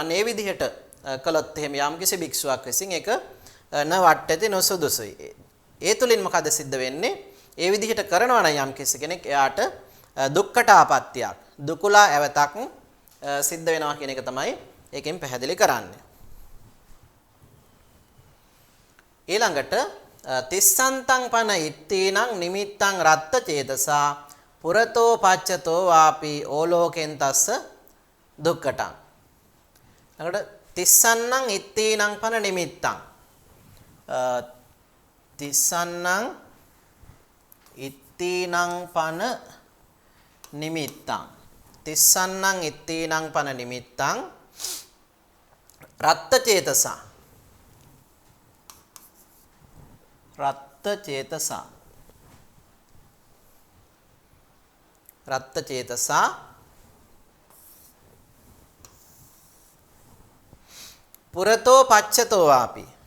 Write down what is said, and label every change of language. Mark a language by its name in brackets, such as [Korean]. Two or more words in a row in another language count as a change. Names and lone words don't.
[Sinhala] අන්න ඒ විදිහට කළොත් එහෙම යම්කිසි භික්ෂුවක් විසින් ඒක [Pali] න වට්ටති [Sinhala] නොසුදුසුයි. ඒ තුලින් මොකද සිද්ධ වෙන්නේ? ඒ විදිහට කරනවා නම් යම්කිසි කෙනෙක් එයාට දුක්කට ආපත්‍යක් දුකුලා ඇවතක් සිද්ධ වෙනවා කියන එක තමයි ඒකෙන් පැහැදිලි කරන්නේ. [Pali] ඊළඟට තිස්සන්තං පන ඉත්තීනං නිමිත්තං රත්ත චේතසා පුරතෝ පච්චතෝ වාපි ඕලෝකෙන් තස්ස දුක්කටං. ඊළඟට තිස්සන්නං ඉත්තීනං පන නිමිත්තං තිස්සන්නං ඉත්තීනං පන නිමිත්තං තිස්සන්නං ඉත්තීනං පන නිමිත්තං රත්ත චේතසා රත්ත චේතසා පුරතෝ පච්චතෝ වාපි